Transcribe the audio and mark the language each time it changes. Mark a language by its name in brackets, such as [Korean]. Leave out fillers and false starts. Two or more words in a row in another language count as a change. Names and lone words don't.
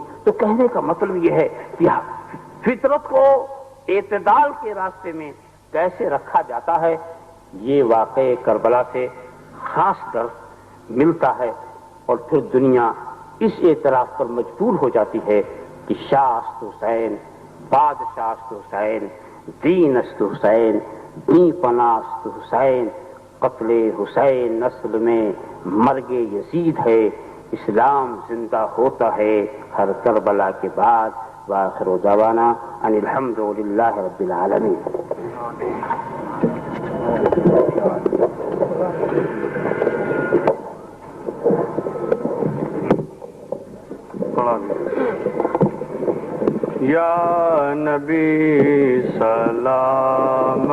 [Urdu] تو کہنے کا مطلب یہ ہے کہ فطرت کو اعتدال کے راستے میں کیسے رکھا جاتا ہے، یہ واقعہ کربلا سے خاص درس ملتا ہے۔ اور پھر دنیا اس اعتراف پر مجبور ہو جاتی ہے کہ [Persian] شاہ است حسین، بادشاہ است حسین، دین است حسین، دین پناہ است حسین، [Urdu] قتل حسین نسل میں مرگ یزید ہے، اسلام زندہ ہوتا ہے ہر کربلا کے بعد۔ [Arabic] وآخر دعوانا ان الحمد للہ رب العالمین۔ یا نبی سلام